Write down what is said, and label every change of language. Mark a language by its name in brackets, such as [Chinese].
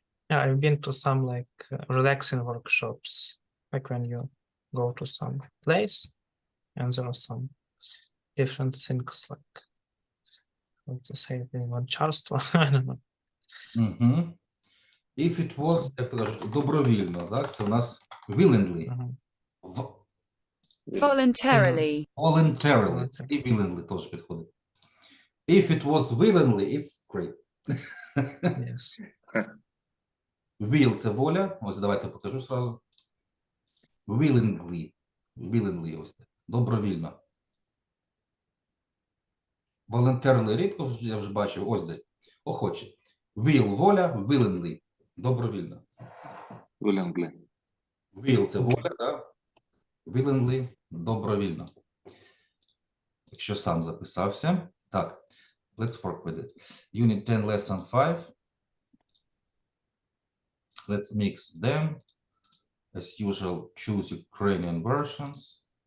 [English] Yeah, I've been to some like relaxing workshops, like when you go to some place and there are some different things like, what to say, волонтерство, I don't know. If it was, [Ukrainian] добровільно, так? Це у нас willingly. [English] Voluntarily. Voluntarily. [Ukrainian] І willingly теж підходить. [English] If it was willingly, it's great. Yes. [Ukrainian] Will – це воля. Ось давайте покажу сразу. [English] Willingly. Willingly. [Ukrainian] Ось. Добровільно. Voluntarily рідко, я вже бачив. Ось де. Охоче. Will – воля. Willingly. Добровільно. [English] Willingly. [Ukrainian] Will – це воля, так? Willingly – добровільно. Якщо сам записався. Так. [English] Let's work with it. Unit 10 Lesson5. Let's mix them. As usual, choose Ukrainian versions.